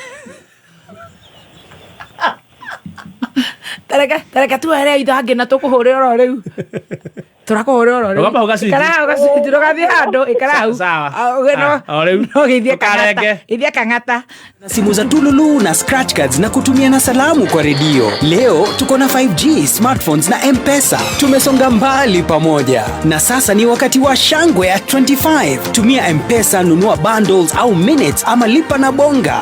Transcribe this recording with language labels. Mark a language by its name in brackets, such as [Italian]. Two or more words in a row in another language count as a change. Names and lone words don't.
[Kikuyu] Tareka tuhere ithangĩ na tũkũhũrĩra oro rĩu. Tũrakũhũrĩra oro rĩu. Rũgamba ũgaciti. Ikara ũgaciti rũgathiĩ handũ ikara hau. Sawa. No gĩithie kang'ata. Gĩithie kang'ata. [Swahili] Simu za Tululu na [English] scratch cards [Swahili] na kutumia na salamu kwa redio. Leo tuko na 5G, smartphones na M-Pesa. Tumesonga mbali pamoja. Na sasa ni wakati wa shangwe ya 25. Tumia M-Pesa, nunua bundles au minutes ama lipa na bonga.